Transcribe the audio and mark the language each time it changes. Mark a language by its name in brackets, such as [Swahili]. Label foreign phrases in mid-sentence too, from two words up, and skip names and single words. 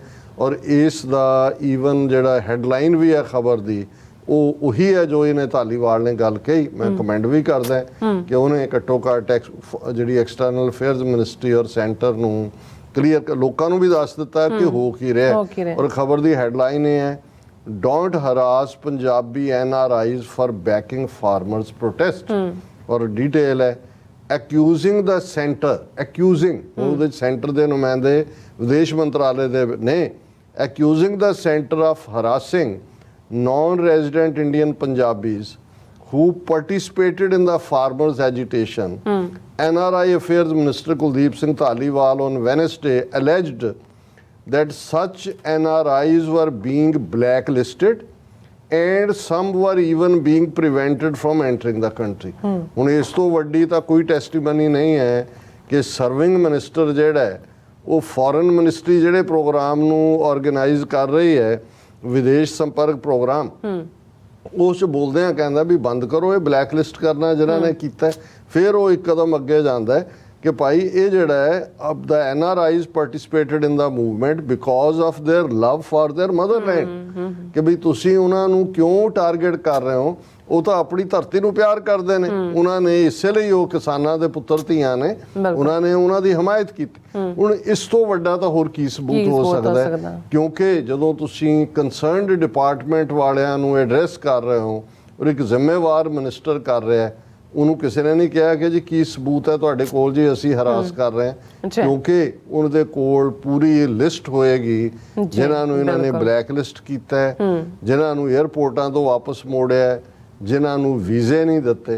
[Punjabi] ਔਰ ਇਸ ਦਾ ਈਵਨ ਜਿਹੜਾ ਹੈਡਲਾਈਨ ਵੀ ਹੈ ਖਬਰ ਦੀ ਉਹ ਉਹੀ ਹੈ ਜੋ ਇਹਨੇ ਧਾਲੀਵਾਲ ਨੇ ਗੱਲ ਕਹੀ। ਮੈਂ ਕਮੈਂਟ ਵੀ ਕਰਦਾ ਕਿ ਉਹਨੇ ਘੱਟੋ ਘੱਟ ਜਿਹੜੀ [English] external affairs ministry [Punjabi] ਔਰ ਸੈਂਟਰ ਨੂੰ ਕਲੀਅਰ ਲੋਕਾਂ ਨੂੰ ਵੀ ਦੱਸ ਦਿੱਤਾ ਕਿ ਹੋ ਕੀ ਰਿਹਾ। ਔਰ ਖਬਰ ਦੀ ਹੈਡਲਾਈਨ ਇਹ ਹੈ, [English] Don't harass Punjabi NRIs for backing farmers' protest। [Punjabi] ਔਰ ਡਿਟੇਲ ਹੈ, [English] accusing the center, accusing [Punjabi] ਉਹਦੇ ਸੈਂਟਰ ਦੇ ਨੁਮਾਇੰਦੇ ਵਿਦੇਸ਼ ਮੰਤਰਾਲੇ ਦੇ ਨੇ, [English] accusing the center of harassing non-resident Indian Punjabis who participated in the farmers' agitation. NRI Affairs Minister Kuldeep Singh Dhaliwal on Wednesday alleged that such NRIs were being blacklisted and some were even being prevented from entering the country। [Punjabi] ਹੁਣ ਇਸ ਤੋਂ ਵੱਡੀ ਤਾਂ ਕੋਈ ਟੈਸਟੀਮਨੀ ਨਹੀਂ ਹੈ ਕਿ [English] serving minister [Punjabi] ਜਿਹੜਾ ਹੈ ਉਹ [English] foreign ministry [Punjabi] ਜਿਹੜੇ ਪ੍ਰੋਗਰਾਮ ਨੂੰ ਆਰਗੇਨਾਈਜ਼ ਕਰ ਰਹੀ ਹੈ, ਵਿਦੇਸ਼ ਸੰਪਰਕ ਪ੍ਰੋਗਰਾਮ, ਉਸ 'ਚ ਬੋਲਦਿਆਂ ਕਹਿੰਦਾ ਵੀ ਬੰਦ ਕਰੋ ਇਹ [English] black list [Punjabi] ਕਰਨਾ ਜਿਹਨਾਂ ਨੇ ਕੀਤਾ। ਫਿਰ ਉਹ ਇੱਕ ਕਦਮ ਅੱਗੇ ਜਾਂਦਾ ਹੈ ਕਿ ਭਾਈ ਇਹ ਜਿਹੜਾ ਹੈ ਅਬ ਦਾ [English] NRIs participated in the movement because of their love for their motherland, [Punjabi] ਕਿ ਵੀ ਤੁਸੀਂ ਉਹਨਾਂ ਨੂੰ ਕਿਉਂ ਟਾਰਗੇਟ ਕਰ ਰਹੇ ਹੋ, ਉਹ ਤਾਂ ਆਪਣੀ ਧਰਤੀ ਨੂੰ ਪਿਆਰ ਕਰਦੇ ਨੇ, ਉਹਨਾਂ ਨੇ ਇਸੇ ਲਈ ਉਹ ਕਿਸਾਨਾਂ ਦੇ ਪੁੱਤਰ ਧੀਆਂ ਨੇ, ਉਹਨਾਂ ਨੇ ਉਹਨਾਂ ਦੀ ਹਮਾਇਤ ਕੀਤੀ। ਹੁਣ ਇਸ ਤੋਂ ਵੱਡਾ ਤਾਂ ਹੋਰ ਕੀ ਸਬੂਤ ਹੋ ਸਕਦਾ ਹੈ, ਕਿਉਂਕਿ ਜਦੋਂ ਤੁਸੀਂ [English] concerned department [Punjabi] ਵਾਲਿਆਂ ਨੂੰ ਐਡਰੈਸ ਕਰ ਰਹੇ ਹੋ ਔਰ ਇੱਕ ਜ਼ਿੰਮੇਵਾਰ ਮਿਨਿਸਟਰ ਕਰ ਰਿਹਾ ਹੈ, ਉਹਨੂੰ ਕਿਸੇ ਨੇ ਨਹੀਂ ਕਿਹਾ ਕਿ ਜੀ ਕੀ ਸਬੂਤ ਹੈ ਤੁਹਾਡੇ ਕੋਲ ਜੀ ਅਸੀਂ ਹਰਾਸ ਕਰ ਰਹੇ ਹਾਂ, ਕਿਉਂਕਿ ਉਹਨਾਂ ਦੇ ਕੋਲ ਪੂਰੀ ਲਿਸਟ ਹੋਏਗੀ ਜਿਨ੍ਹਾਂ ਨੂੰ ਇਹਨਾਂ ਨੇ [English] black list [Punjabi] ਕੀਤਾ ਹੈ, ਜਿਨ੍ਹਾਂ ਨੂੰ 에ਅਰਪੋਰਟਾਂ ਤੋਂ ਵਾਪਸ ਮੋੜਿਆ, ਜਿਨ੍ਹਾਂ ਨੂੰ ਵੀਜ਼ੇ ਨਹੀਂ ਦਿੱਤੇ।